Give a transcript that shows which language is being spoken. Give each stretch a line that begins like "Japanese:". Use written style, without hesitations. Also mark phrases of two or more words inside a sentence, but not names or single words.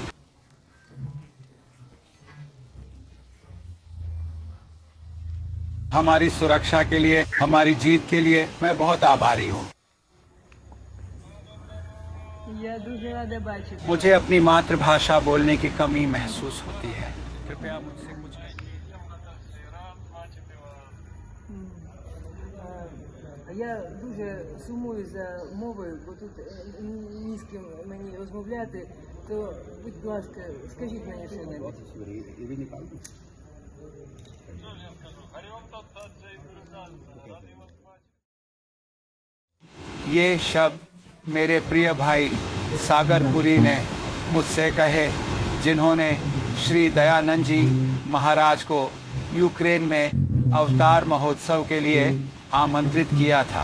Hindi: हमारी सुरक्षा के लिए, हमारी जीत के लिए मैं बहुत आभारी हूँ। मुझे अपनी मातृभाषा बोलने की कमी महसूस होती है। कृपया मुझसे कुछ
Ukrainian: Я дуже сумую за мовою, бо тут ні з ким мені розмовляти, то, будь ласка, скажіть мені що-небудь.
Hindi: ये शब्द मेरे प्रिय भाई सागरपुरी ने मुझसे कहे, जिन्होंने श्री दयानंद जी महाराज को यूक्रेन में अवतार महोत्सव के लिए आमंत्रित किया था।